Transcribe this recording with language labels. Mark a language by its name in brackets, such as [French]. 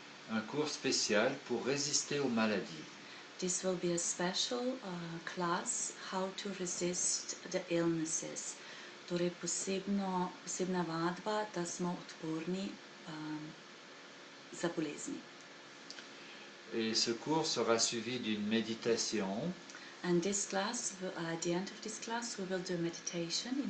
[French] Un cours spécial pour résister aux maladies. [English] This will be a special class, how to resist the illnesses. [Slovenian] Torej posebna vadba, da smo odporni za bolezni. [French] Et ce cours sera suivi d'une méditation. [English] And this class, at the end of this class, we will do meditation.